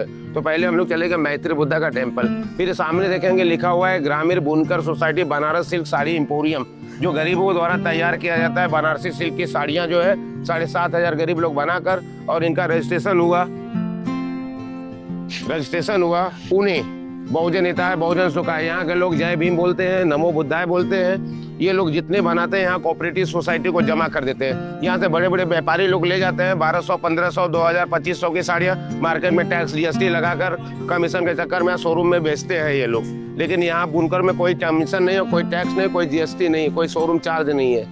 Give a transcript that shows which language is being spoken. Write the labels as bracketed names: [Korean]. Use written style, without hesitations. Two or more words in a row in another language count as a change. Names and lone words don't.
[Hindi] तो पहले हम लोग चले गए मैत्री बुद्धा का टेम्पल, फिर सामने देखेंगे लिखा हुआ है ग्रामीण बुनकर सोसाइटी बनारस सिल्क साड़ी इंपोरियम, जो गरीबों द्वारा तैयार किया जाता है। बनारसी सिल्क की साड़ियाँ जो है 7,500 गरीब लोग बनाकर, और इनका रजिस्ट्रेशन हुआ पुणे। [Sanskrit] बहुजन हिताय बहुजन सुखाय, [Hindi] यहाँ के लोग जय भीम बोलते हैं, [Sanskrit] नमो बुद्धाय [Hindi] बोलते हैं। ये लोग जितने बनाते हैं यहाँ [English] cooperative society [Hindi] को जमा कर देते हैं। यहाँ से बड़े बड़े व्यापारी लोग ले जाते हैं 1200, 1500, 2000, 2500 की साड़ियाँ, मार्केट में [English] tax GST [Hindi] लगाकर कमीशन के चक्कर में शोरूम में बेचते हैं ये लोग। लेकिन यहाँ बुनकर में कोई कमीशन नहीं है, कोई टैक्स नहीं, कोई जीएसटी नहीं, कोई [English] showroom charge [Hindi] नहीं है।